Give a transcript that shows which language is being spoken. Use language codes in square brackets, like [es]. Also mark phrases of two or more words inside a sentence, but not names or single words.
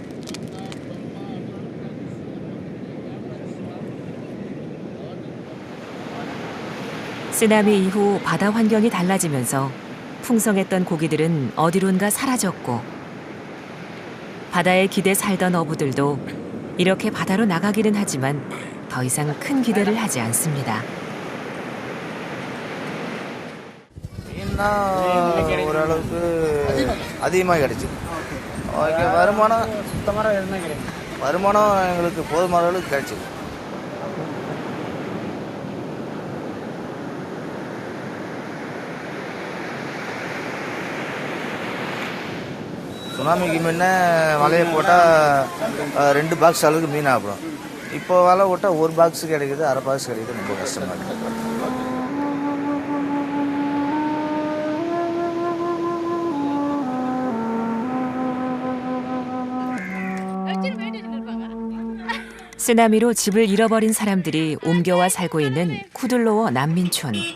[ko] 쓰나미 이후 바다 환경이 달라지면서 풍성했던 고기들은 어디론가 사라졌고 바다에 기대 살던 어부들도 이렇게 바다로 나가기는 하지만 더 이상 큰 기대를 하지 않습니다. [ta] அதிகமாக கிடைச்சு வருமானம் எங்களுக்கு போதுமான அளவுக்கு கிடைச்சிது. சுனாமிக்கு முன்ன வலையை போட்டால் 2 பாக்ஸ் அளவுக்கு மீன் ஆகணும். இப்போ வலை போட்டால் 1 பாக்ஸ் கிடைக்குது, அரை பாக்ஸ் கிடைக்குது. ரொம்ப கஷ்டமாக இருக்குது. [ko] 쓰나미로 집을 잃어버린 사람들이 옮겨와 살고 있는 쿠들로어 난민촌.